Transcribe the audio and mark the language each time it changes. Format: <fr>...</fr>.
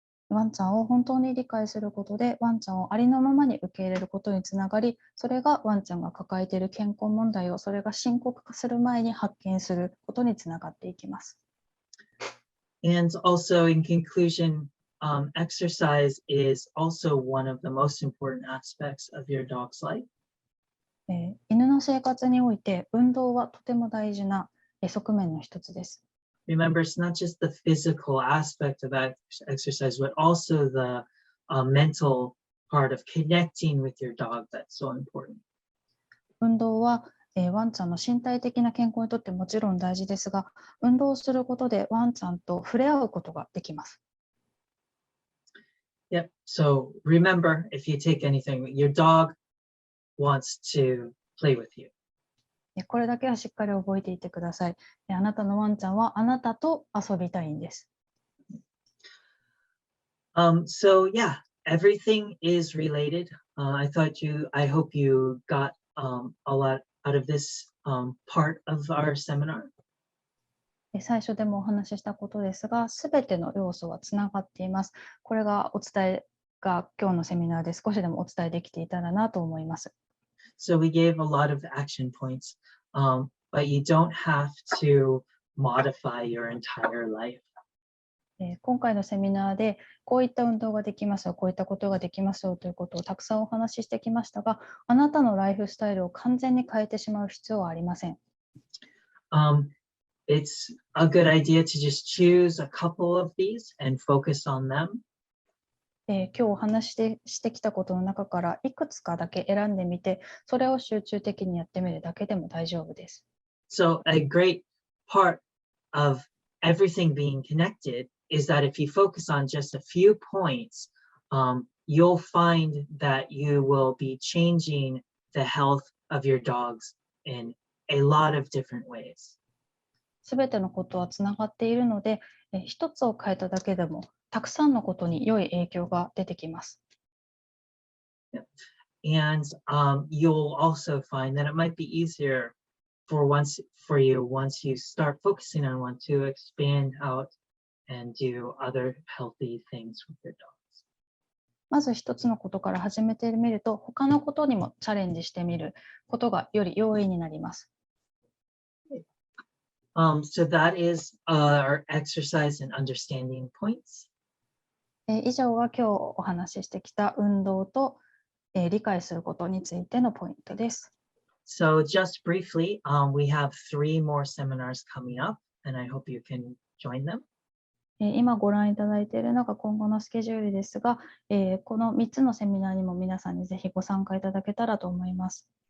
<ja>ワンちゃんを本当に理解することで、ワンちゃんをありのままに受け入れることにつながり、それがワンちゃんが抱えている健康問題をそれが深刻化する前に発見することにつながっていきます。</ja> <en>And also, in conclusion, exercise is also one of the most important aspects of your dog's life.</en> <ja>犬の生活において運動はとても大事な側面の一つです。</ja> <en>Remember, it's not just the physical aspect of exercise, but also the mental part of connecting with your dog that's so important.</en> <ja>運動は、ワンちゃんの身体的な健康にとってもちろん大事ですが、運動をすることでワンちゃんと触れ合うことができます。</ja> <en>Yep. So remember, if you take anything, your dog wants to play with you.</en> <ja>これだけはしっかり覚えていてください。あなたのワンちゃんはあなたと遊びたいんです。</ja> <en>So yeah, everything is related. I hope you got a lot out of this part of our seminar.</en> <ja>最初でもお話ししたことですが、すべての要素はつながっています。これがお伝えが今日のセミナーで少しでもお伝えできていたらなと思います。</ja> <en>So we gave a lot of action points, but you don't have to modify your entire life.</en> <ja>今回のセミナーでこういった運動ができますよ、こういったことができますよということをたくさんお話ししてきましたが、あなたのライフスタイルを完全に変えてしまう必要はありません。</ja> <en>It's a good idea to just choose a couple of these and focus on them.</en> <ja>今日お話してきたことの中からいくつかだけ選んでみて、それを集中的にやってみるだけでも大丈夫です。</ja> <en>So a great part of everything being connected is that if you focus on just a few points, you'll find that you will be changing the health of your dogs in a lot of different ways.</en> <ja>すべてのことはつながっているので、一つを変えただけでもたくさんのことに良い影響が出てきます。</ja> <en>And you'll also find that it might be easier for you once you start focusing on one to expand out and do other healthy things with your dogs.</en> <ja>まず一つのことから始めてみると、他のことにもチャレンジしてみることがより容易になります。</ja> <en>So that is our exercise and understanding points.</en> <ja>以上は今日お話ししてきた運動と、理解することについてのポイントです。</ja> <en>So just briefly, we have 3 more seminars coming up, and I hope you can join them.</en> <ja>今ご覧いただいているのが今後のスケジュールですが、この3つのセミナーにも皆さんにぜひご参加いただけたらと思います。</ja>